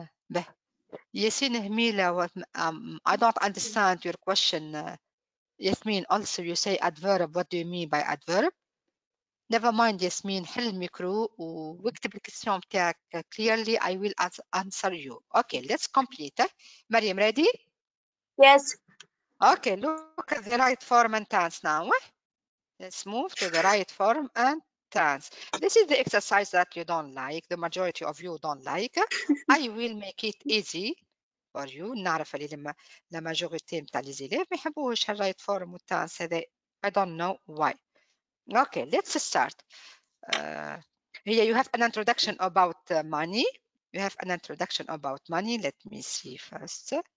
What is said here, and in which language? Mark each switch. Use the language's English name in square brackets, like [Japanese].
[English] به ياسين هميلة I don't understand your question. ياسمين also you say adverb. what do you mean by adverb? never mind [Arabic] ياسمين حل الميكرو واكتب الكسيون بتاعك [English] clearly. I will answer you. okay let's complete. مريم ready? Yes. okay look at the right form and tense now. Let's move to the right form and tense. This is the exercise that you don't like, the majority of you don't like. I will make it easy for you. [Arabic] نعرف اللي لما [French] la majorité [Arabic] متاع [French] les élèves [Arabic] ما يحبوش الرايت فورم والتانس هذا. [English] I don't know why. Okay, let's start. Here you have an introduction about money. You have an introduction about money. Let me see first.